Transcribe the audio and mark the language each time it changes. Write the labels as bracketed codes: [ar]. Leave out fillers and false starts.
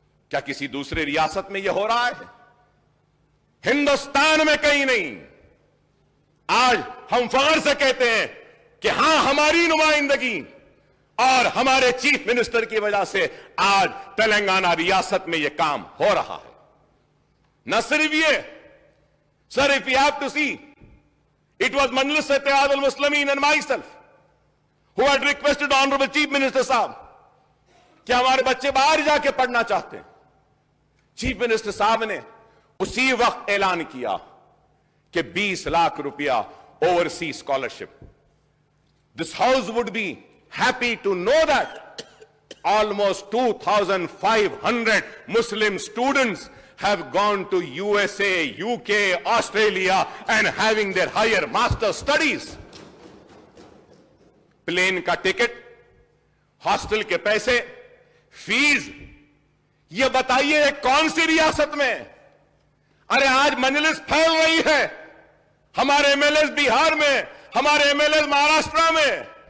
[hi] क्या किसी दूसरे रियासत में यह हो रहा है? हिंदुस्तान में कहीं नहीं। आज हम फख्र से कहते हैं कि हां, हमारी नुमाइंदगी और हमारे चीफ मिनिस्टर की वजह से आज तेलंगाना रियासत में यह काम हो रहा है। न सिर्फ ये, [en] sir, if you have to see, it was Majlis Ittihad al-Muslimin and myself who had requested Honorable Chief Minister [hi] साहब कि हमारे बच्चे बाहर जाके पढ़ना चाहते हैं। चीफ मिनिस्टर साहब ने उसी वक्त ऐलान किया कि 20 लाख रुपया overseas scholarship. [en] This house would be happy to know that almost 2,500 Muslim students have gone to USA, UK, Australia and having their higher master studies. [hi] Plane का टिकट, हॉस्टल के पैसे, फीस, ये बताइए कौन सी रियासत में? अरे आज मजलिस फैल रही है, हमारे एमएलए बिहार में, हमारे एमएलए महाराष्ट्र में।